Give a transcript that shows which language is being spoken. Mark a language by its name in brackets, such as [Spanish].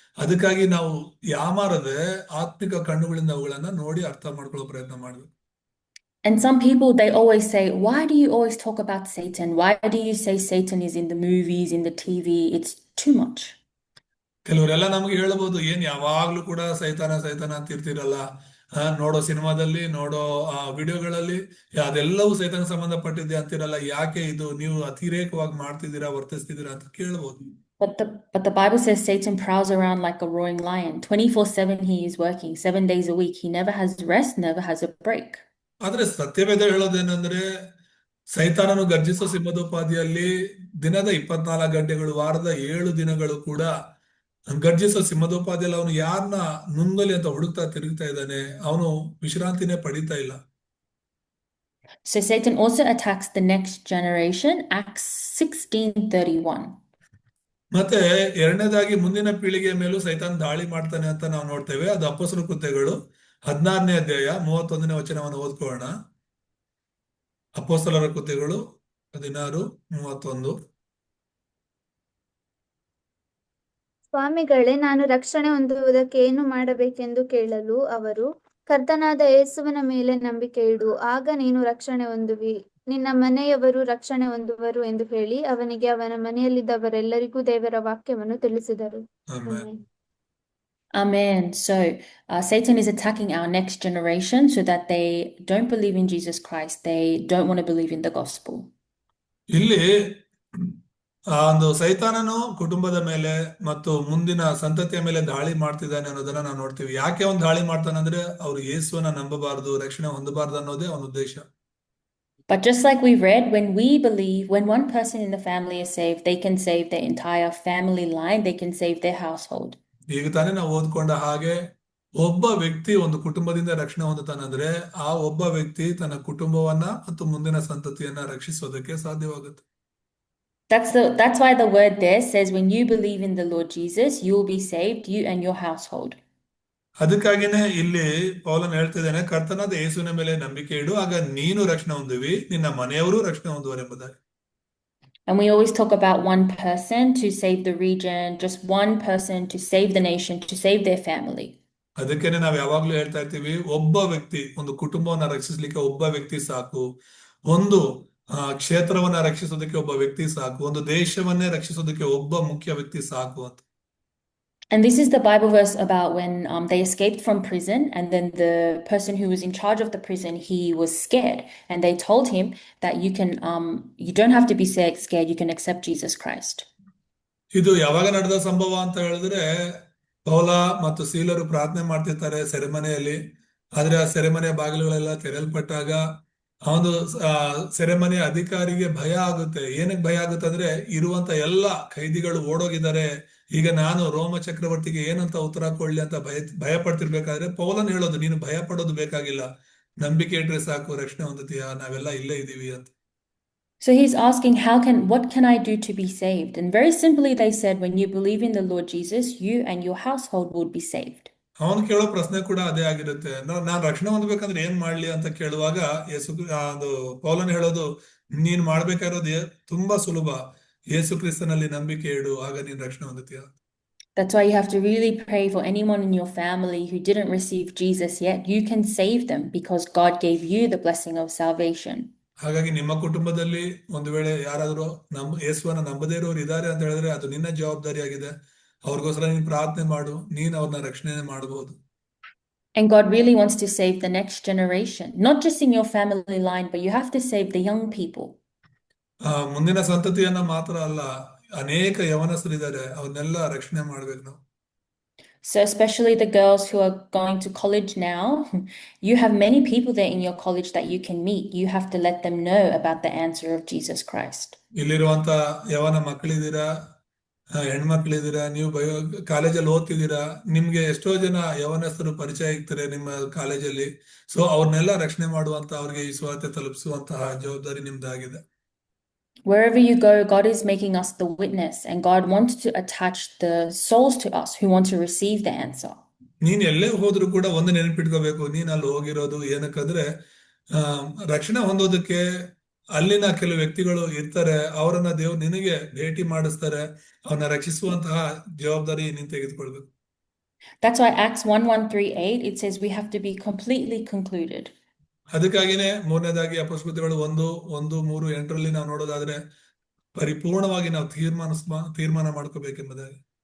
[Kannada] ಅದಕ್ಕಾಗಿ ನಾವು ಯಾಮಾರದೆ ಆತ್ಮಿಕ ಕಣ್ಣುಗಳಿಂದ ಅವುಗಳನ್ನ ನೋಡಿ ಅರ್ಥ ಮಾಡ್ಕೊಳ್ಳೋ ಪ್ರಯತ್ನ ಮಾಡ್ಬೇಕು. [English] And some people, they always say, why do you always talk about Satan? Why do you say Satan is in the movies, in the TV? It's too much. [Kannada] ಕೆಲವರೆಲ್ಲ ನಮ್ಗೆ ಹೇಳ್ಬೋದು, ಏನ್ ಯಾವಾಗ್ಲೂ ಕೂಡ ಸೈತಾನ ಅಂತ ಇರ್ತಿರಲ್ಲ, ನೋಡೋ ಸಿನಿಮಾದಲ್ಲಿ, ನೋಡೋ ವಿಡಿಯೋಗಳಲ್ಲಿ ಅದೆಲ್ಲವೂ ಸೈತಾನ ಸಂಬಂಧಪಟ್ಟಿದೆ ಅಂತಿರಲ್ಲ, ಯಾಕೆ ಇದು ನೀವು ಅತಿರೇಕವಾಗಿ ಮಾಡ್ತಿದ್ದೀರಾ, ವರ್ತಿಸ್ತಿದ್ದೀರಾ ಅಂತ ಕೇಳ್ಬೋದು. [English] But the Bible says Satan prowls around like a roaring lion. 24/7 he is working, 7 days a week. He never has rest, never has a break. [Kannada] ಆದ್ರೆ ಸತ್ಯವೇದ ಹೇಳೋದೇನಂದ್ರೆ, ಸೈತಾನನು ಗರ್ಜಿಸೋ ಸಿಂಹದೋಪಾದಿಯಲ್ಲಿ ದಿನದ 24 ಗಂಟೆಗಳು, ವಾರದ 7 ದಿನಗಳು ಕೂಡ ಗರ್ಜಿಸೋ ಸಿಂಹದೋಪಾದಿಯಲ್ಲಿ ಅವನು ಯಾರನ್ನ ನುಂಗಲಿ ಅಂತ ಹುಡುಕ್ತಾ ತಿರುಗ್ತಾ ಇದ್ದಾನೆ. ಅವನು ವಿಶ್ರಾಂತಿನೇ ಪಡಿತಾ ಇಲ್ಲ. [English] So Satan also attacks the next generation, Acts 16:31. [Kannada] ಮತ್ತೆ ಎರಡನೇದಾಗಿ ಮುಂದಿನ ಪೀಳಿಗೆಯ ಮೇಲೂ ಸೈತಾನ್ ದಾಳಿ ಮಾಡ್ತಾನೆ ಅಂತ ನಾವು ನೋಡ್ತೇವೆ. ಅದು ಅಪೊಸ್ತಲರ ಕೃತ್ಯಗಳು 16ನೇ ಅಧ್ಯಾಯ 31ನೇ ವಚನವನ್ನು ಓದ್ಕೊಳ್ಳೋಣ. ಅಪೊಸ್ತಲರ ಕೃತ್ಯಗಳು 16:31. ಸ್ವಾಮಿಗಳೇ, ನಾನು ರಕ್ಷಣೆ ಹೊಂದುವುದಕ್ಕೆ ಏನು ಮಾಡಬೇಕೆಂದು ಕೇಳಲು ಅವರು, ಕರ್ತನಾದ ಯೇಸುವಿನ ಮೇಲೆ ನಂಬಿಕೆ ಇಡು, ಆಗ ನೀನು ರಕ್ಷಣೆ ಹೊಂದುವಿ, ನಿನ್ನ ಮನೆಯವರು ರಕ್ಷಣೆ ಹೊಂದುವರು ಎಂದು ಹೇಳಿ ಅವನಿಗೆ ಅವನ ಮನೆಯಲ್ಲಿದ್ದವರೆಲ್ಲರಿಗೂ ದೇವರ ವಾಕ್ಯವನ್ನು ತಿಳಿಸಿದರು. [English] Amen. [Kannada] Amen. [English] Amen. So Satan is attacking our next generation so that they don't believe in Jesus Christ. They don't want to believe in the gospel. [Kannada] ಇಲ್ಲಿ ಆ ಒಂದು ಸೈತಾನನು ಕುಟುಂಬದ ಮೇಲೆ ಮತ್ತು ಮುಂದಿನ ಸಂತತಿಯ ಮೇಲೆ ದಾಳಿ ಮಾಡ್ತಿದ್ದಾನೆ ಅನ್ನೋದನ್ನ ನಾವು ನೋಡ್ತೀವಿ. ಯಾಕೆ ಅವನು ದಾಳಿ ಮಾಡ್ತಾನಂದ್ರೆ ಅವ್ರು ಯೇಸುವನ್ನ ನಂಬಬಾರದು, ರಕ್ಷಣೆ ಹೊಂದಬಾರದು ಅನ್ನೋದೇ ಅವನ ಉದ್ದೇಶ. [English] But just like we read, when we believe, when one person in the family is saved, they can save their entire family line, they can save their household. [Kannada] ಈಗ ತಾನೇ ನಾವು ಓದ್ಕೊಂಡ ಹಾಗೆ ಒಬ್ಬ ವ್ಯಕ್ತಿ ಒಂದು ಕುಟುಂಬದಿಂದ ರಕ್ಷಣೆ ಹೊಂದುತ್ತಾನಂದ್ರೆ ಆ ಒಬ್ಬ ವ್ಯಕ್ತಿ ತನ್ನ ಕುಟುಂಬವನ್ನ ಮತ್ತು ಮುಂದಿನ ಸಂತತಿಯನ್ನ ರಕ್ಷಿಸೋದಕ್ಕೆ ಸಾಧ್ಯವಾಗುತ್ತೆ. [English] That's why the word there says, when you believe in the Lord Jesus, you will be saved, you and your household. [Kannada] ಅದಕ್ಕಾಗಿನೇ ಇಲ್ಲಿ ಪೌಲನ್ ಹೇಳ್ತಿದ್ದಾನೆ, ಕರ್ತನಾದ ಯೇಸುವಿನ ಮೇಲೆ ನಂಬಿಕೆ ಇಡು, ಆಗ ನೀನು ರಕ್ಷಣೆ ಹೊಂದುವಿ, ನಿನ್ನ ಮನೆಯವರು ರಕ್ಷಣೆ ಹೊಂದುವರೆಂಬುದಾಗಿ. [English] And we always talk about one person to save the region, just one person to save the nation, to save their family. [Kannada] ಅದಕ್ಕೇನೆ ನಾವು ಯಾವಾಗ್ಲೂ ಹೇಳ್ತಾ ಇರ್ತೀವಿ, ಒಬ್ಬ ವ್ಯಕ್ತಿ ಒಂದು ಕುಟುಂಬವನ್ನ ರಕ್ಷಿಸ್ಲಿಕ್ಕೆ ಒಬ್ಬ ವ್ಯಕ್ತಿ ಸಾಕು, ಒಂದು ಕ್ಷೇತ್ರವನ್ನ ರಕ್ಷಿಸೋದಕ್ಕೆ ಒಬ್ಬ ವ್ಯಕ್ತಿ ಸಾಕು, ಒಂದು ದೇಶವನ್ನೇ ರಕ್ಷಿಸೋದಕ್ಕೆ ಒಬ್ಬ ಮುಖ್ಯ ವ್ಯಕ್ತಿ ಸಾಕು ಅಂತ. [English] And this is the Bible verse about when they escaped from prison, and then the person who was in charge of the prison, he was scared, and they told him that you don't have to be scared, you can accept Jesus Christ. [Kannada] ಇದು ಯಾವಾಗ ನಡೆದ ಸಂಭವ ಅಂತ ಹೇಳಿದ್ರೆ, ಪೌಲ ಮತ್ತು ಸೀಲರು ಪ್ರಾರ್ಥನೆ ಮಾಡ್ತಿರ್ತಾರೆ ಸೆರೆಮನೆಯಲ್ಲಿ. ಆದ್ರೆ ಆ ಸೆರೆಮನೆಯ ಬಾಗಿಲುಗಳೆಲ್ಲ ತೆರೆಯಲ್ಪಟ್ಟಾಗ ಆ ಒಂದು ಸೆರೆಮನೆಯ ಅಧಿಕಾರಿಗೆ ಭಯ ಆಗುತ್ತೆ. ಏನಕ್ಕೆ ಭಯ ಆಗುತ್ತೆ ಅಂದ್ರೆ, ಇರುವಂತ ಎಲ್ಲ ಖೈದಿಗಳು ಓಡೋಗಿದ್ದಾರೆ, ಈಗ ನಾನು ರೋಮ ಚಕ್ರವರ್ತಿಗೆ ಏನಂತ ಉತ್ತರ ಕೊಡ್ಲಿ ಅಂತ ಭಯ ಪಡ್ತಿರ್ಬೇಕಾದ್ರೆ ಪೌಲನ್ ಹೇಳೋದು, ನೀನು ಭಯ ಪಡೋದು ಬೇಕಾಗಿಲ್ಲ, ನಂಬಿಕೆ ಇಟ್ರೆ ಸಾಕು, ರಕ್ಷಣೆ ಹೊಂದುತ್ತೀಯಾ, ನಾವೆಲ್ಲ ಇಲ್ಲೇ ಇದೀವಿ ಅಂತ. [English] So he's asking, what can I do to be saved? And very simply they said, when you believe in the Lord Jesus, you and your household will be saved. [Kannada] ಅವನು ಕೇಳೋ ಪ್ರಶ್ನೆ ಕೂಡ ಅದೇ ಆಗಿರುತ್ತೆ, ನಾನ್ ರಕ್ಷಣೆ ಹೊಂದ್ಬೇಕಂದ್ರೆ ಏನ್ ಮಾಡ್ಲಿ ಅಂತ ಕೇಳುವಾಗ ಅದು ಪೌಲನ್ ಹೇಳೋದು, ನೀನ್ ಮಾಡ್ಬೇಕಾಗಿರೋದು ತುಂಬಾ ಸುಲಭ, ಯೇಸು ಕ್ರಿಸ್ತನಲ್ಲಿ ನಂಬಿಕೆ ಇಡು, ಆಗ ನೀನ್ ರಕ್ಷಣೆ ಹೊಂದುತ್ತೀಯ. [English] That's why you have to really pray for anyone in your family who didn't receive Jesus yet. You can save them because God gave you the blessing of salvation. [Kannada] ಹಾಗಾಗಿ ನಿಮ್ಮ ಕುಟುಂಬದಲ್ಲಿ ಒಂದು ವೇಳೆ ಯಾರಾದ್ರೂ ಯೇಸುವನ್ನ ನಂಬದೇ ಇರೋರು ಇದ್ದಾರೆ ಅಂತ ಹೇಳಿದ್ರೆ ಅದು ನಿನ್ನ ಜವಾಬ್ದಾರಿ ಆಗಿದೆ. ಅವ್ರಿಗೋಸ್ಕರ ನೀನ್ ಪ್ರಾರ್ಥನೆ ಮಾಡು, ನೀನ್ ಅವ್ರನ್ನ ರಕ್ಷಣೆ ಮಾಡಬಹುದು. [English] And God really wants to save the next generation, not just in your family line, but you have to save the young people. [Kannada] ಮುಂದಿನ ಸಂತತಿಯನ್ನ ಮಾತ್ರ ಅಲ್ಲ, ಅನೇಕ ಯವನಸ್ಥರಿದ್ದಾರೆ, ಅವನ್ನೆಲ್ಲ ರಕ್ಷಣೆ ಮಾಡ್ಬೇಕು ನಾವು. [English] So especially the girls who are going to college now, you have many people there in your college that you can meet. You have to let them know about the answer of Jesus Christ. [Kannada] ಇಲ್ಲಿರುವಂತ ಯವನ ಮಕ್ಕಳಿದ್ದೀರಾ, ಹೆಣ್ಮಕ್ಳಿದ್ದೀರಾ, ನೀವು ಕಾಲೇಜಲ್ಲಿ ಓದ್ತಿದ್ದೀರಾ, ನಿಮ್ಗೆ ಎಷ್ಟೋ ಜನ ಯವನಸ್ಥರು ಪರಿಚಯ ಆಗ್ತಾರೆ ನಿಮ್ಮ ಕಾಲೇಜಲ್ಲಿ. So ಅವ್ರನ್ನೆಲ್ಲ ರಕ್ಷಣೆ ಮಾಡುವಂತ, ಅವ್ರಿಗೆ ಈ ಸುವಾರ್ತೆ ತಲುಪಿಸುವಂತಹ ಜವಾಬ್ದಾರಿ ನಿಮ್ದಾಗಿದೆ. [English] Wherever you go, God is making us the witness, and God wants to attach the souls to us who want to receive the answer. [Kannada] ನೀನ್ ಎಲ್ಲೇ ಹೋದ್ರು ಕೂಡ ಒಂದು ನೆನಪಿಟ್ಕೋಬೇಕು, ನೀನ್ ಅಲ್ಲಿ ಹೋಗಿರೋದು ಏನಕ್ಕಂದ್ರೆ ರಕ್ಷಣೆ ಹೊಂದೋದಕ್ಕೆ ಅಲ್ಲಿನ ಕೆಲವು ವ್ಯಕ್ತಿಗಳು ಇರ್ತಾರೆ, ಅವರನ್ನ ದೇವ್ರು ನಿನಗೆ ಭೇಟಿ ಮಾಡಿಸ್ತಾರೆ, ಅವನ್ನ ರಕ್ಷಿಸುವಂತಹ ಜವಾಬ್ದಾರಿ ನೀನ್ ತೆಗೆದುಕೊಳ್ಬೇಕು. [English] That's why Acts 1:1-8 it says we have to be completely concluded. [Kannada] ಅದಕ್ಕಾಗಿನೇ ಮೂರನೇದಾಗಿ ಅಪೊಸ್ತಲಗಳು 1:3-8 ನಾವು ನೋಡೋದಾದ್ರೆ ಪರಿಪೂರ್ಣವಾಗಿ ನಾವು ತೀರ್ಮಾನ ಮಾಡ್ಕೋಬೇಕೆಂಬುದಾಗಿ.